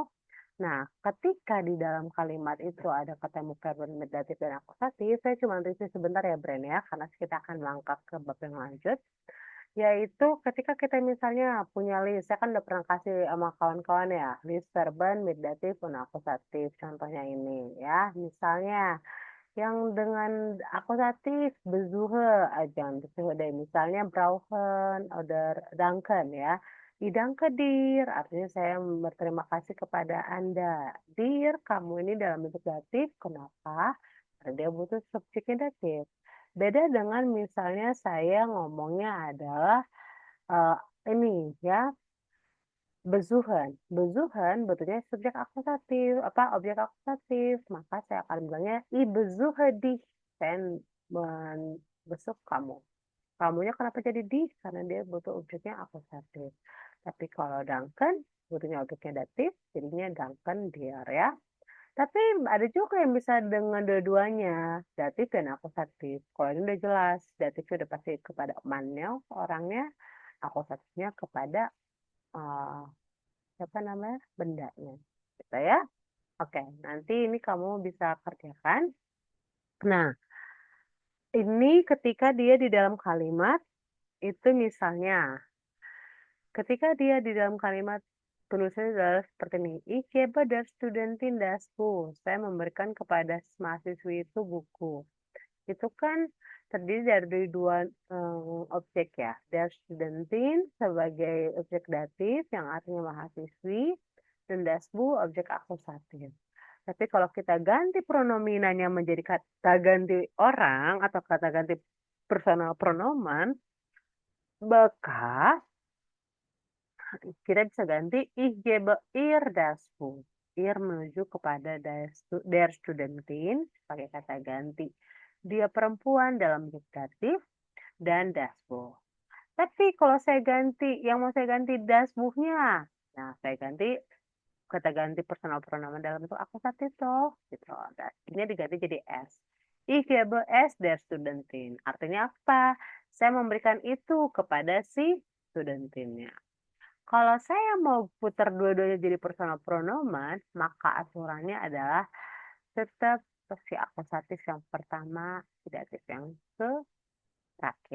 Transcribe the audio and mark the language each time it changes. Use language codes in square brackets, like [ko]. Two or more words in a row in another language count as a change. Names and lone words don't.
[id] Nah, ketika di dalam kalimat itu ada ketemu verban datif dan akusatif, saya cuma review sebentar ya, Bren ya, karena kita akan melangkah ke bab yang lanjut. Yaitu ketika kita misalnya punya list, saya kan udah pernah kasih sama kawan-kawan ya, list verban, datif, dan akusatif. Contohnya ini ya, misalnya yang dengan akusatif besuche aja, besuche deh. Misalnya [de] brauchen oder danken [id] ya. [de] I danke dir, [id] artinya saya berterima kasih kepada Anda. Dir, kamu ini dalam bentuk datif, kenapa? Karena dia butuh subjeknya datif. Beda dengan misalnya saya ngomongnya adalah eh, ini ya, besuchen. Besuchen bentuknya subjek akusatif, objek akusatif. Maka saya akan bilangnya [de] I besuche dich. [id] Saya membesuk kamu. Kamunya kenapa jadi dich? Karena dia butuh objeknya akusatif. Tapi kalau danken butuhnya objeknya datif, jadinya [de] danken dir [id] ya. Tapi ada juga yang bisa dengan dua-duanya, datif dan akusatif. Kalau ini udah jelas, datifnya udah pasti kepada mannya, orangnya, akusatifnya kepada eh, apa namanya, bendanya. Gitu ya. Oke, nanti ini kamu bisa kerjakan. Nah, ini ketika dia di dalam kalimat, itu misalnya, ketika dia di dalam kalimat tulisannya adalah seperti ini. [de] Ich gebe der Studentin das Buch. [id] Saya memberikan kepada mahasiswi itu buku. Itu kan terdiri dari dua objek ya. [de] Der Studentin [id] sebagai objek datif yang artinya mahasiswi dan [de] das Buch [id] objek akusatif. Tapi kalau kita ganti pronominanya menjadi kata ganti orang atau kata ganti [en] personal pronoun, [id] maka kita bisa ganti [de] ich gebe ihr das Buch. [id] Ir menuju kepada [de] der Studentin [id] pakai kata ganti. Dia perempuan dalam bentuk datif dan [de] das Buch. [id] Tapi kalau saya ganti, yang mau saya ganti [de] das Buch- [id] nya, nah saya ganti kata ganti [en] personal pronoun [id] dalam bentuk akusatif toh, gitu. Das ini diganti jadi S. [de] Ich gebe es der Studentin. [id] Artinya apa? Saya memberikan itu kepada si studentinnya. Kalau saya mau putar dua-duanya jadi [en] personal pronoun, [id] maka aturannya adalah tetap si akusatif yang pertama, si datif yang terakhir.